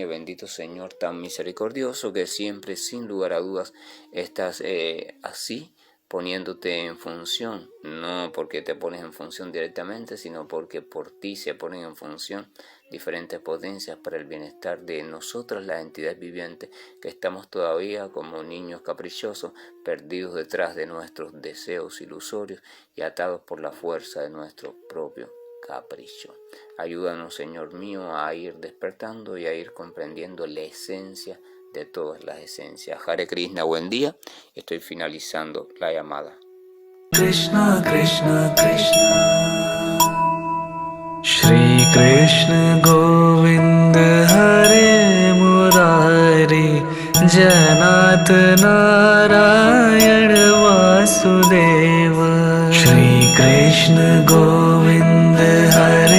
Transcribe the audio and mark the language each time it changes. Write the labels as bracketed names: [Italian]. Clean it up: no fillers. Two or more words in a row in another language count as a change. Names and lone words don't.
[Spanish] Bendito Señor tan misericordioso que siempre sin lugar a dudas estás así poniéndote en función, no porque te pones en función directamente, sino porque por ti se ponen en función diferentes potencias para el bienestar de nosotras, las entidades vivientes, que estamos todavía como niños caprichosos, perdidos detrás de nuestros deseos ilusorios y atados por la fuerza de nuestro propio capricho. Ayúdanos, Señor mío, a ir despertando y a ir comprendiendo la esencia de todas las esencias. [Sanskrit] हरे कृष्ण, [Spanish] buen día. Estoy finalizando la llamada. [Sanskrit] कृष्ण कृष्ण कृष्ण श्री कृष्ण गोविन्द हरे मुरारि जनत नारायण वासुदेव श्री कृष्ण गोविन्द हरे